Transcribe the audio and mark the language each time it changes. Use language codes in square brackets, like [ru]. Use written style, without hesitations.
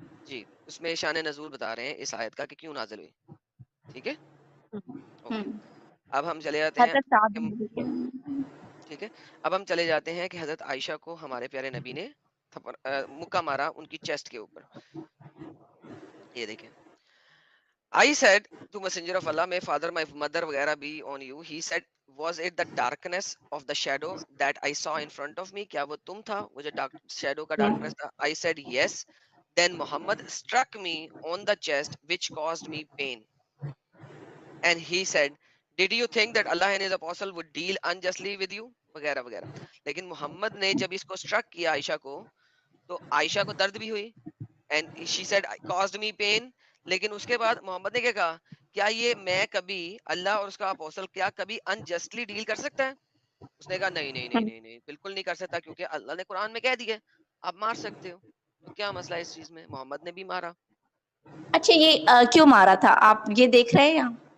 [ur] جی اس میں شان نزول بتا رہے ہیں اس آیت کا کہ کیوں نازل ہوئی. ٹھیک ہے اوکے. اب ہم چلے جاتے ہیں حضرت سعد کہ بن ربیعہ. ٹھیک ہے، اب ہم چلے جاتے ہیں کہ حضرت عائشہ کو ہمارے پیارے نبی نے مکہ مارا ان کی چیسٹ کے اوپر. یہ دیکھیں [en] I said to messenger of Allah, may father my mother وغیرہ be on you. He said, was it the darkness of the shadow that I saw in front of me? [ur] کیا وہ تم تھا وہ جو shadow کا darkness تھا؟ [en] I said yes. Then Muhammad struck me on the chest, which caused me pain. And he said, did you think that Allah and his apostle would deal unjustly with you? [ur] وغیرہ وغیرہ. لیکن محمد نے جب اس کو struct کیا عائشہ کو, تو عائشہ کو درد بھی ہوئی. [en] And she said, caused me pain. [ur] لیکن اس کے بعد محمد نے کیا کہا, کیا یہ میں کبھی اللہ اور اس کا اپوسل کیا کبھی انجسٹلی ڈیل کر سکتا ہے؟ اس نے کہا نہیں نہیں نہیں نہیں نہیں, بالکل نہیں کر سکتا, کیونکہ اللہ نے قرآن میں کہہ دیا آپ مار سکتے ہو. تو کیا مسئلہ ہے اس چیز میں؟ محمد نے بھی مارا. اچھا یہ کیوں مارا تھا آپ یہ دیکھ رہے ہیں؟